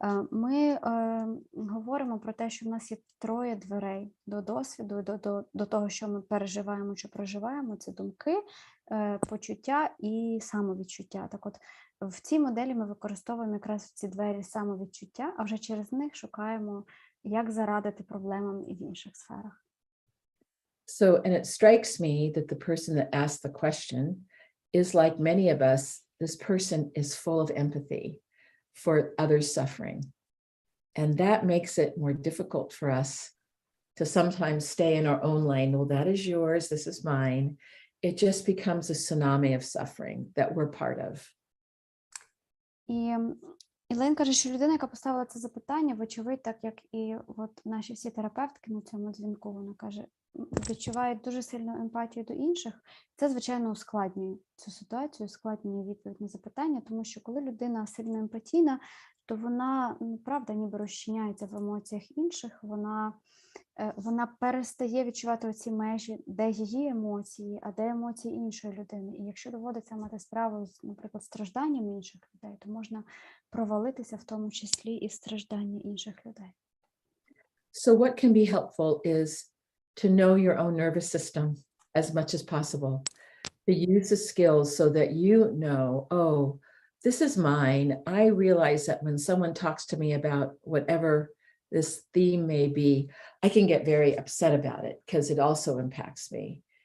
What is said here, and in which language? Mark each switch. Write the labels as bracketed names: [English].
[Ukrainian] Ми говоримо про те, що в нас є троє дверей до досвіду, до того, що ми переживаємо чи проживаємо. Це думки, почуття і самовідчуття. Так от, в цій моделі ми використовуємо якраз ці двері самовідчуття, а вже через них шукаємо, як зарадити проблемам і в інших сферах. [English] So, and it strikes me that the person that asked the question is like many of us. This person is full of empathy for others' suffering. And that makes it more difficult for us to sometimes stay in our own lane. Well, that is yours, this is mine. It just becomes a tsunami of suffering that we're part of. [Ukrainian] І Елейн каже, що людина, яка поставила це запитання, вочевидь, так як і наші всі терапевтки на цьому дзвінку, вона каже, відчувають дуже сильну емпатію до інших. Це, звичайно, ускладнює цю ситуацію, ускладнює відповідь на запитання, тому що коли людина сильно емпатійна, то вона, правда, ніби розчиняється в емоціях інших, вона перестає відчувати оці межі, де її емоції, а де емоції іншої людини. І якщо доводиться мати справу з, наприклад, стражданням інших людей, то можна провалитися в тому числі і в страждання інших людей. [English] So what can be helpful is to know your own nervous system as much as possible, to use the skills so that you know, oh, this is mine. I realize that when someone talks to me about whatever this theme may be, I can get very upset about it because it also impacts me.